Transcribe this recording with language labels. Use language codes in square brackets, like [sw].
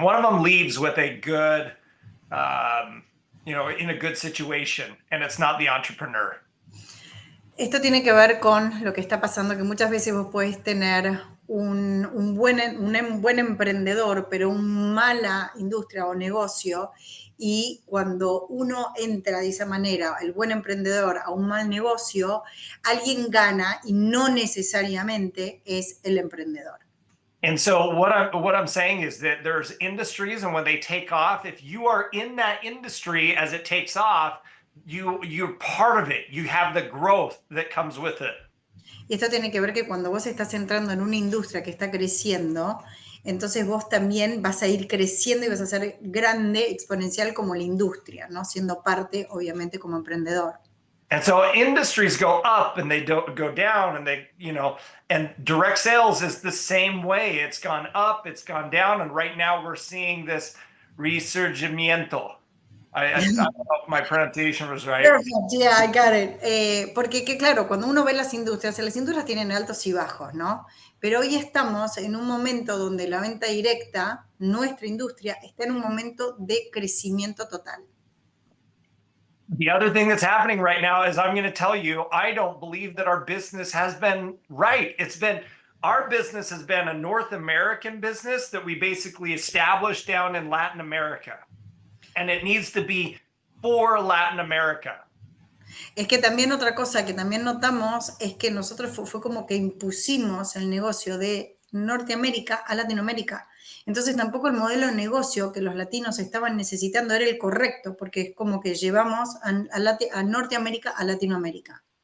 [en] One of them leaves with a good, in a good situation, and it's not the entrepreneur. [es] Esto tiene que ver con lo que está pasando, que muchas veces vos podés tener un buen emprendedor, pero una mala industria o negocio, y cuando uno entra de esa manera, el buen emprendedor, a un mal negocio, alguien gana y no necesariamente es el emprendedor. [en] And so what I'm saying is that there's industries, and when they take off, if you are in that industry as it takes off, you're part of it. You have the growth that comes with it. [es] Y esto tiene que ver que cuando vos estás entrando en una industria que está creciendo, entonces vos también vas a ir creciendo y vas a ser grande, exponencial como la industria, ¿no? Siendo parte, obviamente, como emprendedor. [en] And so industries go up and they don't go down, and and direct sales is the same way. It's gone up, it's gone down, and right now we're seeing this resurgimiento. I don't know if my pronunciation was right. Perfect, yeah, I got it. [es] Porque que claro, cuando uno ve las industrias tienen altos y bajos, ¿no? Pero hoy estamos en un momento donde la venta directa, nuestra industria, está en un momento de crecimiento total. [en] The other thing that's happening right now is I'm going to tell you, I don't believe that our business has been right. Our business has been a North American business that we basically established down in Latin America. And it needs to be for Latin America. [es] Es que también otra cosa que también notamos es que nosotros fue como que impusimos el negocio de Norteamérica a Latinoamérica. Entonces tampoco el modelo de negocio que los latinos estaban necesitando era el correcto, porque es como que llevamos a Norteamérica a Latinoamérica.